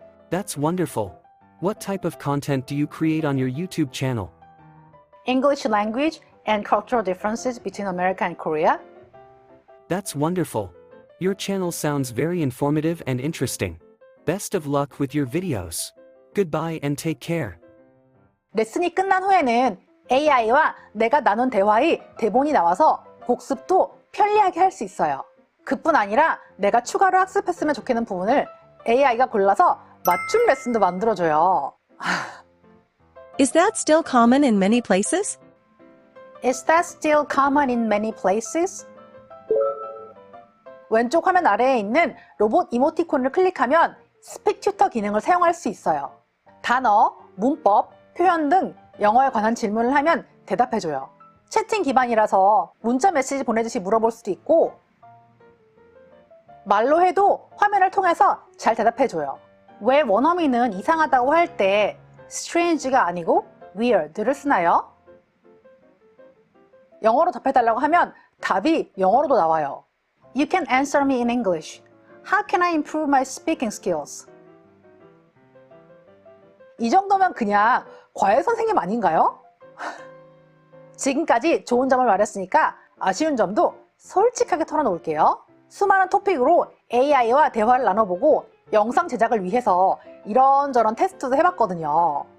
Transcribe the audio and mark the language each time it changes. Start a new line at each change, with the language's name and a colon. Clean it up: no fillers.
English: That's wonderful. What type of content do you create on your YouTube channel? English language and cultural differences between America and Korea. That's wonderful. Your channel sounds very informative and interesting. Best of luck with your videos. Goodbye and take care.
Korean: 레슨이 끝난 후에는 AI와 내가 나눈 대화의 대본이 나와서 복습도 편리하게 할 수 있어요. 그뿐 아니라 내가 추가로 학습했으면 좋겠는 부분을 AI가 골라서 맞춤 레슨도 만들어줘요.
English: Is that still common in many places? Is that still common in many places?
Korean: 왼쪽 화면 아래에 있는 로봇 이모티콘을 클릭하면 스픽 튜터 기능을 사용할 수 있어요. 단어, 문법, 표현 등 영어에 관한 질문을 하면 대답해줘요. 채팅 기반이라서 문자 메시지 보내듯이 물어볼 수도 있고 말로 해도 화면을 통해서 잘 대답해줘요. 왜 원어민은 이상하다고 할 때 strange가 아니고 weird를 쓰나요? 영어로 답해달라고 하면 답이 영어로도 나와요.
English: You can answer me in English. How can I improve my speaking skills?
Korean: 이 정도면 그냥 과외 선생님 아닌가요? 지금까지 좋은 점을 말했으니까 아쉬운 점도 솔직하게 털어놓을게요. 수많은 토픽으로 AI와 대화를 나눠보고 영상 제작을 위해서 이런저런 테스트도 해봤거든요.